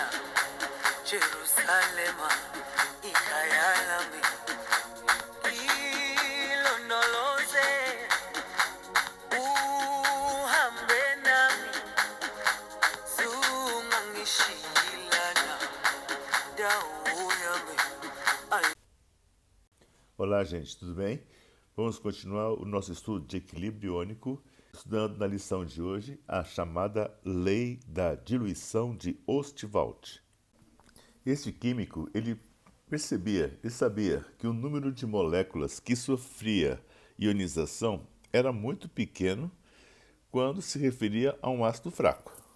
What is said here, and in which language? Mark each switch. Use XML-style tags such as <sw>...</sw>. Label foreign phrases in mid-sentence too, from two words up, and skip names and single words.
<zu>Jerusalema, ikhaya lami, ilondoloze, uhambe nami, zungangishilana. Dawo yami,</zu> <pt>Olá, gente, tudo bem? Vamos continuar o nosso estudo de equilíbrio iônico, estudando na lição de hoje a chamada Lei da Diluição de Ostwald. Este químico, ele sabia que o número de moléculas que sofria ionização era muito pequeno quando se referia a um ácido fraco.</pt>